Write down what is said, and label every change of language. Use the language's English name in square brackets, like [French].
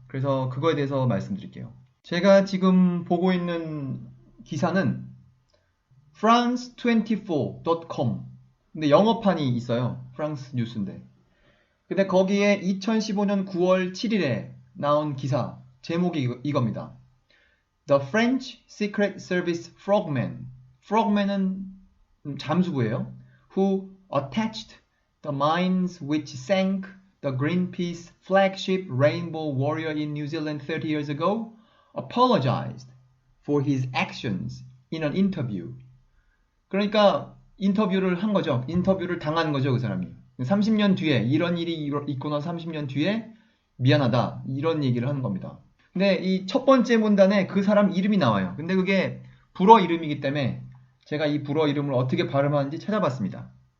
[Korean] 그래서 그거에 대해서 말씀드릴게요. 제가 지금 보고 있는 기사는 france24.com 근데 영어판이 있어요. 프랑스 뉴스인데. 근데 거기에 2015년 9월 7일에 나온 기사 제목이 이겁니다. [English] The French Secret Service frogmen. frogmen은 [Korean] 잠수부예요. [English] Who attached the mines which sank the Greenpeace flagship Rainbow Warrior in New Zealand 30 years ago apologized for his actions in an interview. [Korean] 그러니까 인터뷰를 한 거죠. 인터뷰를 당한 거죠, 그 사람이. 30년 뒤에 이런 일이 있고 나서 30년 뒤에 미안하다 이런 얘기를 하는 겁니다. 근데 이 첫 번째 문단에 그 사람 이름이 나와요. 근데 그게 불어 이름이기 때문에 제가 이 불어 이름을 어떻게 발음하는지 찾아봤습니다.